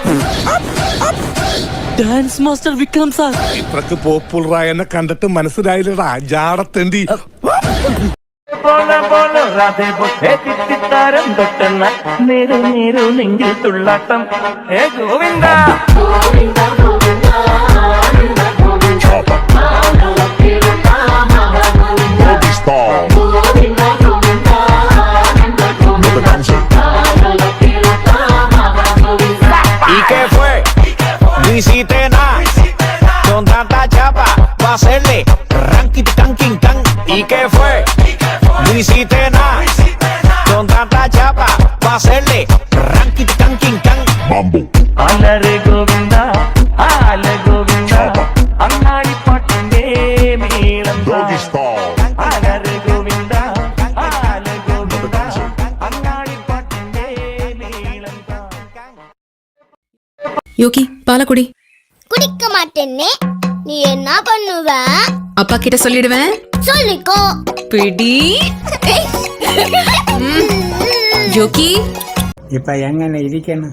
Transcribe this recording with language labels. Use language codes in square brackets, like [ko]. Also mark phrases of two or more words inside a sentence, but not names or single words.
[en] Dance Master Vikram sir. [ml] ഇത്രക്ക് പോപ്പുലറായ എന്നെ കണ്ടിട്ട് മനസ്സിലായില്ലടാ ജാടത്തേണ്ടി. നെഞ്ചിൽ തുള്ളാട്ടം. ഗോവിന്ദ [es] ¿Y qué fue? No hiciste nada. Con tanta chapa va a hacerle ranking tanking tan. ¿Y qué fue? No hiciste nada. Con tanta chapa va a hacerle ranking tanking tan. Mambo. [ml] അലരെ ഗോവിന്ദ ആല ഗോവിന്ദ അങ്ങാടി പാട്ടിന്റെ മേളം. അലരെ ഗോവിന്ദ ആല ഗോവിന്ദ അങ്ങാടി പാട്ടിന്റെ മേളം. [ta] யோகி பாலக்குடி. குடிக்க மாட்டேன்னே. நீ என்ன பண்ணுவ? அப்பா கிட்ட சொல்லிடுவேன். சொல்லிக்கோ. பிடி. யோகி இப்ப எങ്ങനെ இருக்கணும்?